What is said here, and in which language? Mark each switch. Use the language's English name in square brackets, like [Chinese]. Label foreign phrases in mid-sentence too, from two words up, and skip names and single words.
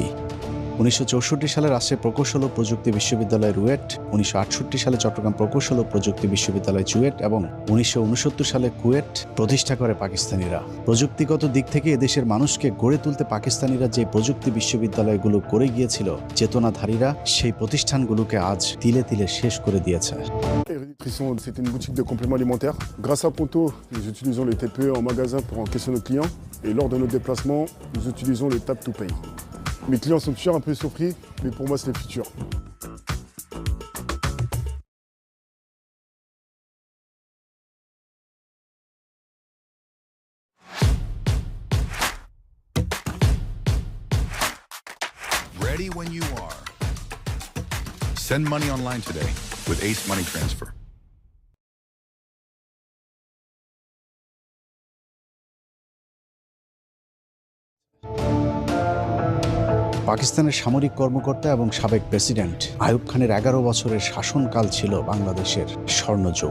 [Bangla] 1964 সালে রাজশাহী প্রকৌশল ও প্রযুক্তি বিশ্ববিদ্যালয় রুয়েট, 1968 সালে চট্টগ্রাম প্রকৌশল ও প্রযুক্তি বিশ্ববিদ্যালয় চুয়েট এবং 1969 সালে কুয়েট প্রতিষ্ঠা করে পাকিস্তানিরা। প্রযুক্তিগত দিক থেকে এদেশের মানুষকে গড়ে তুলতে পাকিস্তানিরা যে প্রযুক্তি বিশ্ববিদ্যালয়গুলো করে গিয়েছিল, চেতনাধারীরা সেই প্রতিষ্ঠানগুলোকে আজ তিলে তিলে শেষ করে দিয়েছে। [French] C'est une boutique de compléments alimentaires. Grâce à Ponto, nous utilisons les TPE en magasin pour encaisser nos clients. Et lors de nos déplacements, nous utilisons les [English] Tap to Pay. [French] Mes clients sont toujours un peu surpris, mais pour moi, c'est le futur. [English] Ready when you are. Send money online today with Ace Money Transfer. [Bangla] পাকিস্তানের সামরিক কর্মকর্তা এবং সাবেক প্রেসিডেন্ট আইয়ুব খানের 11 বছরের শাসনকাল ছিল বাংলাদেশের স্বর্ণযুগ।